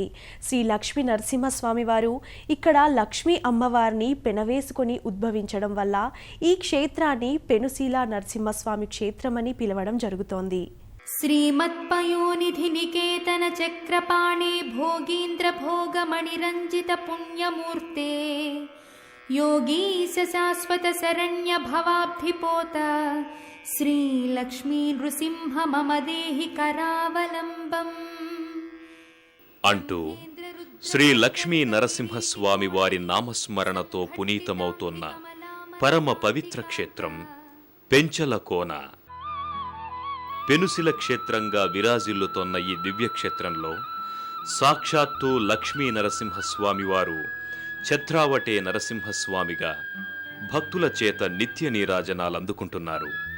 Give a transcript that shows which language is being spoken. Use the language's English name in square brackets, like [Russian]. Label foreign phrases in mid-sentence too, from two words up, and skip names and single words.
[Telugu] శ్రీ లక్ష్మీ నరసింహస్వామి వారు ఇక్కడ లక్ష్మీ అమ్మవారిని పెనవేసుకుని ఉద్భవించడం వల్ల ఈ క్షేత్రాన్ని పెనుశీల నరసింహస్వామి క్షేత్రమని పిలవడం జరుగుతోంది. [Sanskrit] శ్రీమత్పయోనిధి నికేతన చక్రపాణి భోగీంద్ర భోగమణిరంజిత పుణ్యమూర్తే योगीश शाश्वत शरण्य भवाब्धिपोत श्री लक्ष्मी नृसिंह मम देहि करावलंबम् [Telugu] అంటూ శ్రీ లక్ష్మీ నరసింహస్వామి వారి నామస్మరణతో పునీతమవుతోన్న పరమ పవిత్ర క్షేత్రం పెంచలకోన. పెనుశిల క్షేత్రంగా విరాజిల్లుతోన్న ఈ దివ్యక్షేత్రంలో సాక్షాత్తు లక్ష్మీ నరసింహస్వామి వారు ఛత్రావటే నరసింహస్వామిగా భక్తుల చేత నిత్య నీరాజనాలందుకుంటున్నారు.